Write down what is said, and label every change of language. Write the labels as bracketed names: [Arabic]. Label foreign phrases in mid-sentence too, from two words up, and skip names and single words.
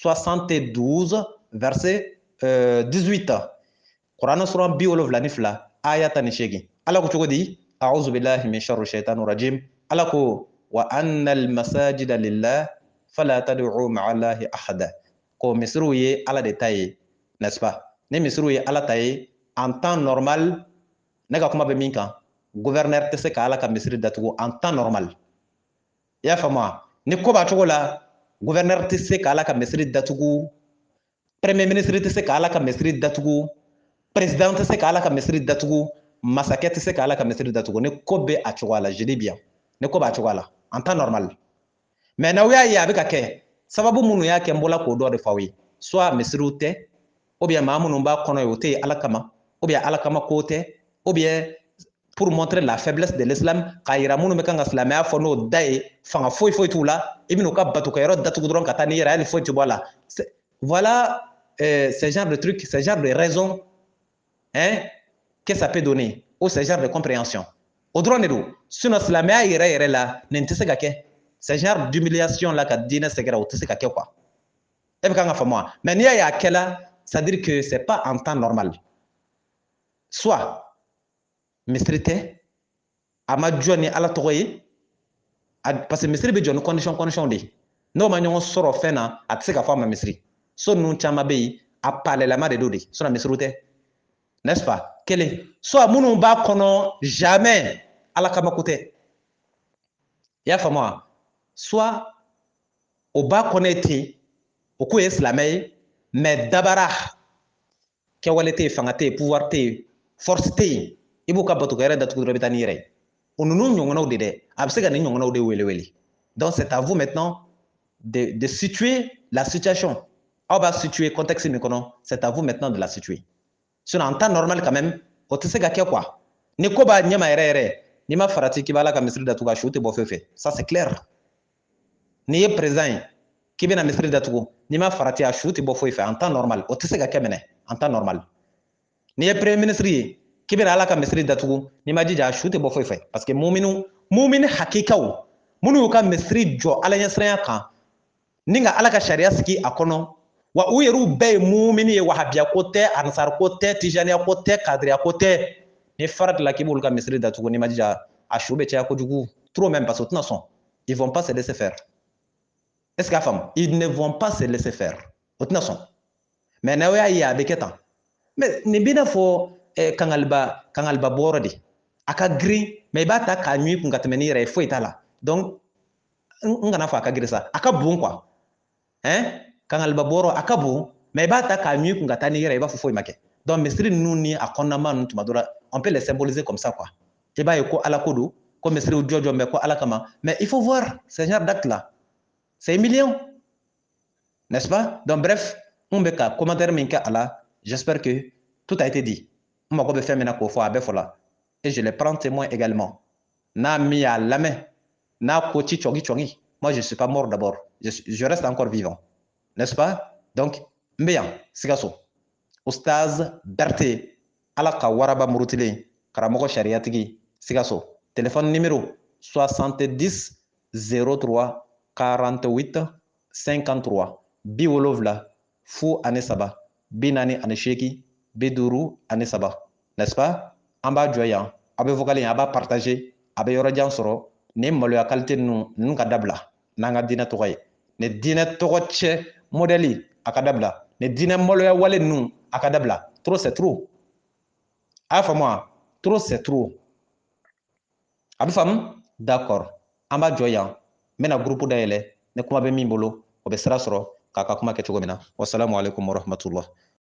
[Bambara] 72 verset 18 kuranɛ suran 72 aya 18 ala ko cogo di [Arabic] أعوذ بالله من شر الشيطان الرجيم [Bambara] ala ko [Arabic] وأن المساجد لله فلا تدعوا مع الله أحدا [Bambara] ko misiriw ye ala de ta ye [French] n'est-ce pas [Bambara] ni misiriw ye ala ta ye [French] en temps normal [Bambara] ne ka kuma bɛ min kan gouverneur tɛ se ka ala ka misiri datugu [French] en temps normal [Bambara] i y'a faamu wa ni ko b'a cogo la gouverneur tɛ se ka ala ka misiri datugu [French] premier ministre [Bambara] tɛ se ka ala ka misiri datugu président tɛ se ka ala ka misiri datugu masakɛ tɛ se ka ala ka misiri datugu ni ko bɛ a cogoya la [French] je dis bien [Bambara] ni ko b'a cogoya la [French] en temps normal [Bambara] mais n'aw y'a ye a bɛ ka kɛ sababu minnu y'a kɛ n bɔla k'o dɔ de f'aw ye soit misiriw tɛ [French] ou bien [Bambara] maa minnu b'a kɔnɔ ye o tɛ yen ala kama [French] ou bien [Bambara] ala kama ko tɛ [French] ou bien pour montrer la faiblesse de l'islam [Bambara] k'a yira minnu bɛ kan ka silamɛya fɔ n'o da ye fanga foyi foyi t'u la i bɛn'u ka batukɛyɔrɔ datugu dɔrɔn ka taa n'i yɛrɛ hali foyi tɛ bɔ a la [French] voilà ce genre de truc ce genre de raison hein que ça peut donner ou ce genre de compréhension [Bambara] o dɔrɔn de don [French] sinon [Bambara] silamɛya yɛrɛ yɛrɛ la nin tɛ se ka kɛ [French] ce genre d'humiliation là [Bambara] ka diinɛ sɛgɛrɛ o tɛ se ka kɛ quoi e bɛ kan ka faamu wa mais n'i y'a ye a kɛla [French] c'est à dire que c'est pas en temps normal [Bambara] soit misiri tɛ a ma jɔ ni ala tɔgɔ ye [French] parce que [Bambara] misiri bɛ jɔ ni condition de ye n'o ma ɲɔgɔn sɔrɔ fɛn na a tɛ se ka fɔ a ma misiri so ninnu caman bɛ yen a palelama de don de sinon misiriw tɛ [French] n'est-ce pas [Bambara] kelen soit minnu b'a kɔnɔ jamais ala kama ko tɛ i y'a faamu wa soit o b'a kɔnɔ ten o ko ye silamɛ ye mais dabara kɛwale tɛ yen fanga tɛ yen pouvoir tɛ yen force tɛ yen i b'u ka batukɛyɔrɔ datugu dɔrɔn i bɛ taa n'i yɛrɛ ye o ninnu ɲɔgɔnnaw de dɛ a bɛ se ka nin ɲɔgɔnnaw de wele [French] donc c'est à vous maintenant de situer la situation [Bambara] aw b'a situer contexte min kɔnɔ [French] c'est à vous maintenant de la situer sinon en temps normal quand même [Bambara] o tɛ se ka kɛ quoi ni ko b'a ɲɛma yɛrɛ yɛrɛ n'i ma farati k'i b'a la ka misiri datugu a su tɛ bɔ fɛn fɛn [French] ça c'est clair [Bambara] n'i ye président ye k'i bɛna misiri datugu n'i ma farati a su tɛ bɔ foyi fɛ [French] en temps normal [Bambara] o tɛ se ka kɛ minɛ [French] en temps normal [Bambara] n'i ye [French] premier ministre [Bambara] ye k'i bɛna ala ka misiri datugu n'i ma jija a su tɛ bɔ foyi fɛ [French] parce que [Bambara] mumini hakikaw minnu y'u ka misiri jɔ ala ɲɛsiranya kan ni ka ala ka sariya sigi a kɔnɔ wa u yɛrɛw bɛɛ ye mumini ye wahabiya ko tɛ ansar ko tɛ tijaniya ko tɛ kadiriya ko tɛ ni fara de la k'i b'olu ka misiri datugu n'i ma jija a su bɛ caya kojugu [French] trop même parce que [Bambara] o tɛna sɔn [French] ils vont pas se laisser faire est-ce que [Bambara] a faamu [French] ils ne vont pas se laisser faire [Bambara] o tɛna sɔn mais n'aw y'a ye a bɛ kɛ tan mais nin b'i n'a fɔ kangaliba bɔyɔrɔ de a ka girin mais i b'a ta k'a ɲun i kun ka tɛmɛ n'i yɛrɛ ye foyi t'a la donc n kana fɔ a ka girin sa a ka bon quoi hein kangaliba bɔyɔrɔ a ka bon mais i b'a ta k'a ɲun i kun ka taa n'i yɛrɛ ye i b'a fɔ foyi ma kɛ donc misiri ninnu ni a kɔnɔnama ninnu tuma dɔ la [French] on peut les symboliser comme ça quoi [Bambara] i b'a ye ko ala ko don ko misiriw jɔjɔ bɛ ko ala kama [French] mais il faut voir ce genre d'acte là c'est humiliant n'est-ce pas donc bref [Bambara] On be ka commentaire min kɛ a la, [French] j'espère que tout a été dit. [Bambara] N mago bɛ fɛn min na k'o fɔ a bɛɛ fɔ la. [French] Et je les prends témoin également. [Bambara] N'a min y'a lamɛn, n'a ko ci cɔgi, [French] moi je suis pas mort d'abord. Je reste encore vivant. N'est-ce pas? Donc, [Bambara] n bɛ yan, Sikaso. Ustaz Berté, Ala ka waraba murutilen, karamɔgɔ sariyatigi, Sikaso. [French] Téléphone numéro [Bambara] 70 03 48 53 70 fu ani saba 48 53 [French] n'est-ce pas? [Bambara] An b'a jɔ yan, a bɛ vocal a b'a partager, a bɛ yɔrɔjan sɔrɔ, nin maloya qualité ninnu ka dabila n'an ka diinɛ tɔgɔ ye. Ni diinɛ tɔgɔ cɛ modèle a ka dabila, ni diinɛ maloya wale ninnu a ka dabila. [French] Trop c'est trop. [Bambara] A y'a faamu wa? [French] Trop c'est trop. [Bambara] A bɛ faamu? D'accord. An b'a jɔ yan, n bɛna groupe dayɛlɛ, ni kuma bɛ min bolo, o bɛ sira sɔrɔ k'a ka kuma kɛ cogo min na. [Arabic] والسلام عليكم ورحمة الله.